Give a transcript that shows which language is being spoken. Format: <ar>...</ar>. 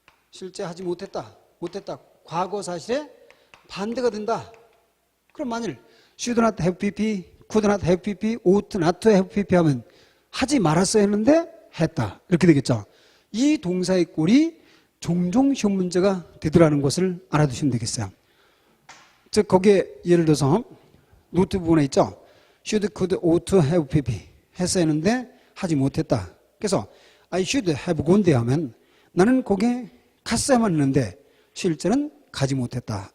<ko>실제 하지 못했다. 과거 사실에 반대가 된다. 그럼 만일</ko> <en>should not have pp,</en> <ko>could not have pp, ought not to have pp 하면 하지 말았어야 했는데 했다. 이렇게 되겠죠. 이 동사의 꼴이 종종 시험 문제가 되더라는 것을 알아두시면 되겠어요. 즉 거기에 예를 들어서 노트 부분에 있죠.</ko> <en>should, could, ought to have pp</en> <ko>했어야 했는데 하지 못했다. 그래서</ko> <en>I should have gone there</en> <ko>하면 나는 거기에 갔어야만 했는데 실제는 가지 못했다.</ko>